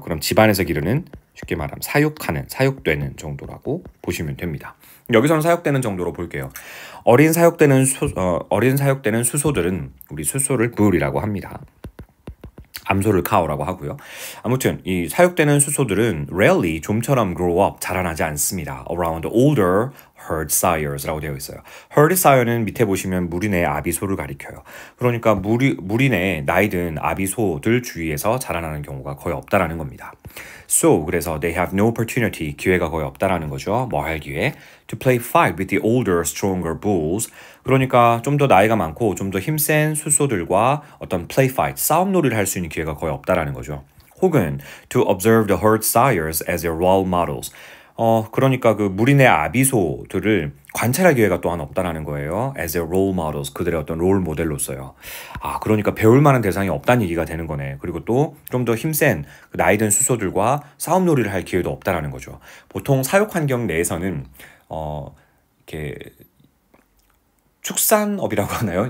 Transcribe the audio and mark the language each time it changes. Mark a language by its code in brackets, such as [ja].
[ko] 그럼 집안에서 기르는 쉽게 말하면 사육되는 정도라고 보시면 됩니다. 여기서는 사육되는 정도로 볼게요. 어린 사육되는 수소들은 우리 수소를 bull이라고 합니다. 암소를 cow라고 하고요. 아무튼 이 사육되는 수소들은 [en] rarely [ko] 좀처럼 [en] grow up [ko] 자라나지 않습니다. [en] around older herd sires [ko] 라고 되어 있어요. herd sire는 밑에 보시면 무리내 아비소를 가리켜요. 그러니까 무리내 나이든 아비소들 주위에서 자라나는 경우가 거의 없다라는 겁니다. [en] So [ko] 그래서 [en] they have no opportunity [ko] 기회가 거의 없다라는 거죠. 뭐 할 기회? [en] To play fight with the older, stronger bulls. [ko] 그러니까 좀 더 나이가 많고 좀 더 힘센 수소들과 어떤 play fight, 싸움놀이를 할 수 있는 기회가 거의 없다라는 거죠. 혹은 [en] to observe the herd sires as their role models. [ko] 그러니까 그 무리내 아비소들을 관찰할 기회가 또한 없다라는 거예요. [en] As their role models. [ko] 그들의 어떤 롤 모델로서요. 아, 그러니까 배울 만한 대상이 없다는 얘기가 되는 거네. 그리고 또 좀 더 힘센 나이든 수소들과 싸움놀이를 할 기회도 없다라는 거죠. 보통 사육 환경 내에서는 이렇게 축산업이라고 하나요?